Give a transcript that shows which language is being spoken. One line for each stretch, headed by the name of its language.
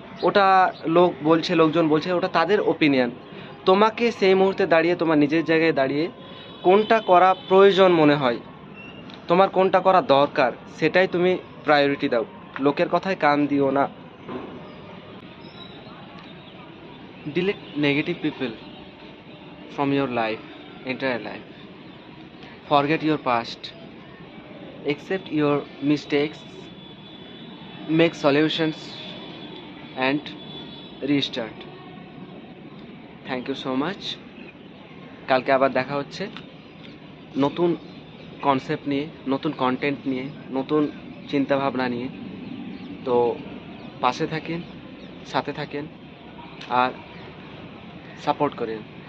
Bangla: ওটা লোকজন বলছে, ওটা তাদের ওপিনিয়ন। তোমাকে সেই মুহূর্তে দাঁড়িয়ে তোমার নিজের জায়গায় দাঁড়িয়ে কোনটা করা প্রয়োজন মনে হয়, তোমার কোনটা করা দরকার, সেটাই তুমি প্রায়োরিটি দাও, লোকের কথায় কান দিও না।
English: Delete negative people from your life, entire life. Forget your past. Accept your mistakes. Make solutions and restart. Thank you so much.
Bangla: কালকে আবার দেখা হচ্ছে নতুন কনসেপ্ট নিয়ে, নতুন কন্টেন্ট নিয়ে, নতুন চিন্তাভাবনা নিয়ে। তো পাশে থাকেন, সাথে থাকেন আর সাপোর্ট করেন।